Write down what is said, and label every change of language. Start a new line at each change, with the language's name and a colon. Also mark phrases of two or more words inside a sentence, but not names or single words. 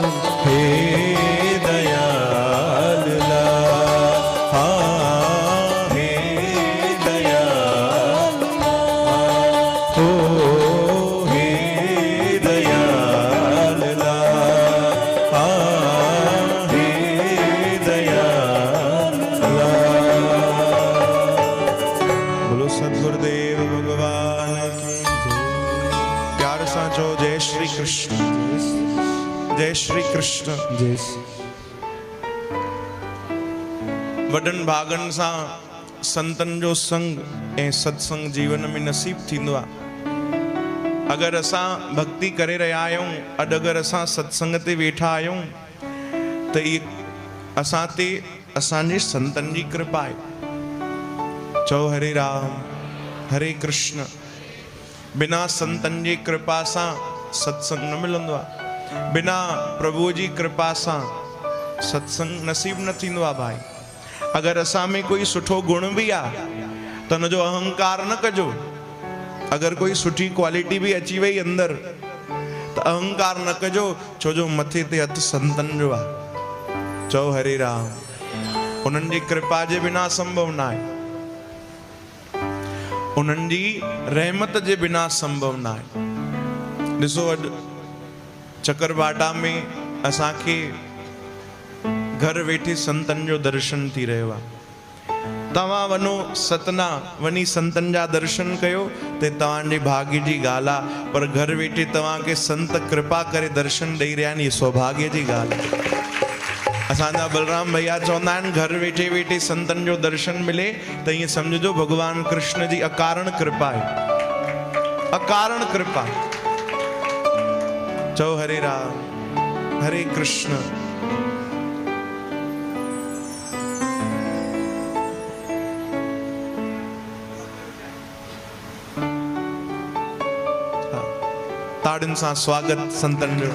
Sindhi: हे दयाल लाल हाँ हे दयाल लाल ओ हे दयाल लाल हाँ हे दयाल लाल।
Hindi: बोलो सद्गुरुदेव भगवान की प्यार साचो जय श्री कृष्ण जय श्री कृष्ण। जय
Sindhi: वडन भागन सां संतन जो संग ऐं सत्संग जीवन में नसीब थींदो आहे। अगर असां भक्ति करे रहिया आहियूं, अॼु अगर असां सत्संग ते वेठा आहियूं त इहे असां ते असांजे संतन जी कृपा आहे। चओ हरे राम हरे कृष्ण। बिना संतन जी कृपा सां सत्संग न मिलंदो आहे। बिना प्रभु जी कृपा सां सत्संग नसीब न थींदो आहे भाई। अगर असां में कोई सुठो गुण भी आहे त हुन जो अहंकार न कजो। अगर कोई सुठी क्वालिटी भी अची वई अंदर त त अहंकार न कजो, छो जो मथे ते हथ संतन जो आहे। चओ हरे राम। उन्हनि जी कृपा जे बिना संभव न आहे, उन्हनि जी रहमत जे बिना संभव न आहे। ॾिसो अॼु चकरभाटा में असांखे घर वेठे संतन जो दर्शन थी रहियो आहे। तव्हां वञो सतना, वञी संतन जा दर्शन कयो ते तव्हांजे भाग्य जी ॻाल्हि आहे, पर घर वेठे तव्हांखे संत कृपा करे दर्शन ॾेई रहिया आहिनि, इहा सौभाग्य जी ॻाल्हि आहे। असांजा बलराम भैया चवंदा आहिनि घर वेठे वेठे संतन जो दर्शन मिले त ईअं सम्झो भगवान कृष्ण जी अकारण कृपा आहे, अकारण कृपा। चओ हरे राम, हरे कृष्ण। ताड़ियुनि सां स्वागत संतन जो।